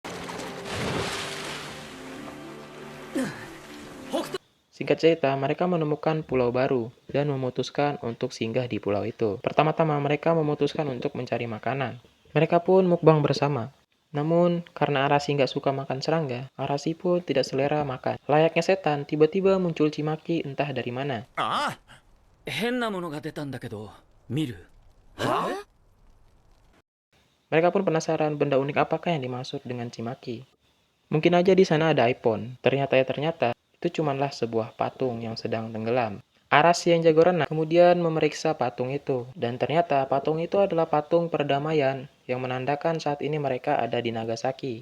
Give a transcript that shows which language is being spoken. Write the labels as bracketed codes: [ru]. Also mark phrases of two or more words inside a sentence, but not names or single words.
[id] Singkat cerita, mereka menemukan pulau baru dan memutuskan untuk singgah di pulau itu. Pertama-tama mereka memutuskan untuk mencari makanan. Mereka pun mukbang bersama. Namun, karena Arashi nggak suka makan serangga, Arashi pun tidak selera makan. Layaknya setan, tiba-tiba muncul Chimaki entah dari mana. [ja] ああ、変なものが出たんだけど、見る？ [id] Mereka pun penasaran benda unik apakah yang dimaksud dengan Chimaki. Mungkin aja di sana ada Ippon. Ternyata itu cumanlah sebuah patung yang sedang tenggelam. Arashi yang jago renang kemudian memeriksa patung itu. Dan ternyata patung itu adalah patung perdamaian yang menandakan saat ini mereka ada di Nagasaki.